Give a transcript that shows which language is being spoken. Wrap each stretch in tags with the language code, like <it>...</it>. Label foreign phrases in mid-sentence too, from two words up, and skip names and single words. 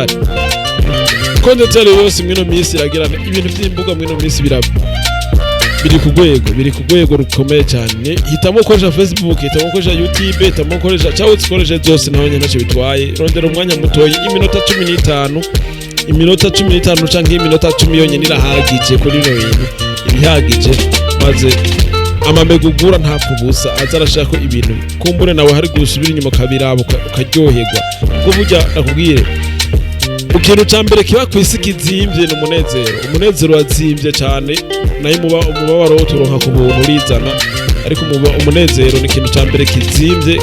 <rn>Content yose mwino minsi iragirana ibintu by'imbuga, mwino minsi biri ku rwego rukomeye cyane. Hitamo ukoresha Facebook, hitamo ukoresha YouTube, hitamo ukoresha cyangwa ukoresha zose, naho nyine ntacyo bitwaye. Rondera umwanya mutoyi, iminota 15 cyangwa iminota 10 yonyine irahagije kuri no bintu, ibihagije, maze amamega ugura ntapfa ubusa, azarashaka ibintu kumbure nawe hari gusubira inyuma kabirabo ukaryoherwa. Ubwo burya nakubwire ikintu cya mbere kiba ku isi kizimvye ni umunezero wazimvye cyane, nayo umubabaro wo turonka ku buntu urizana, ariko umunezero ni ikintu cya mbere kizimvye.</rn>